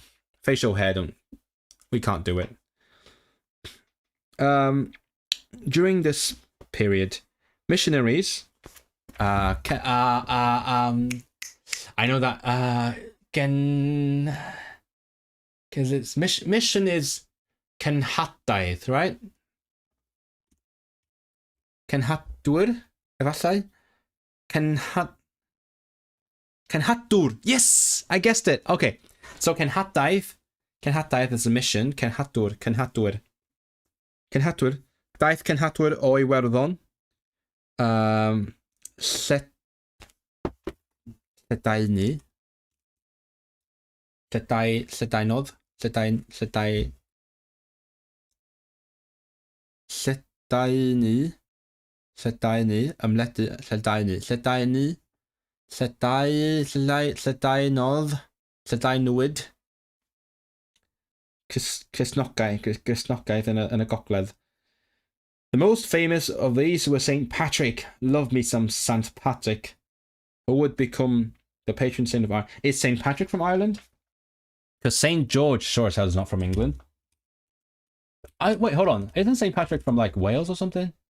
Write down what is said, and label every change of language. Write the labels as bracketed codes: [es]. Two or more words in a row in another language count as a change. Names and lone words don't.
[en] Facial hair we can't do it. During this period, missionaries, I know that because it's mission is Cenhadaeth, right? [cy] Cenhadwyr, efallai. Cenhadwr. [en] Yes, I guessed it. Okay, so Cenhadaeth is a mission. [cy] Cenhadwr. Daeth Cenhadwr o Iwerddon. Lledaenu. Lledaenodd. Lledaenwyd. Cysnogaeth yn y gogledd. [en] The most famous of these were Saint Patrick. Love me some Saint Patrick, who would become the patron saint of Ireland. Is Saint Patrick from Ireland? Because Saint George sure as hell is not from England. Wait, hold on. Isn't Saint Patrick from like Wales or something?